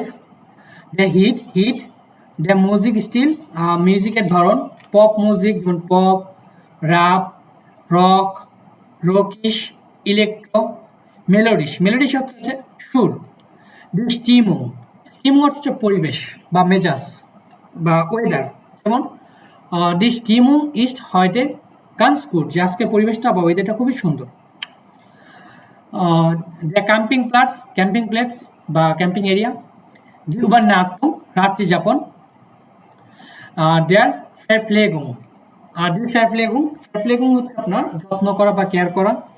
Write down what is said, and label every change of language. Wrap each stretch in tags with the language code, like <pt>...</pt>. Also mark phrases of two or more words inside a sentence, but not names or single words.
<de>Der Hit, হিট। Der Music Stil,</de> <bn>মিউজিকের ধরন।</bn> <en>pop music</en> <bn>যেমন পপ, রাপ, রক, রকিশ, ইলেকট্রো। মেলোডিস, মেলোডিস হচ্ছে সুর।</bn> <de>Die Stimmung,</de> <bn>Stimmung হচ্ছে পরিবেশ বা মেজাজ বা ওয়েদার, যেমন</bn> <de>Die Stimmung ist heute ganz gut,</de> <bn>যে আজকে পরিবেশটা বা ওয়েদারটা খুবই সুন্দর।</bn> <de>Der Campingplatz,</de> <en>camping place</en> <bn>বা</bn> <en>camping area.</en> <de>Die Übernachtung,</de> <bn>রাত্রি যাপন।</bn> <de>Der Verpflegung, Die Verpflegung,</de> <bn>Verpflegung হচ্ছে আপনার যত্ন করা বা কেয়ার করা।</bn>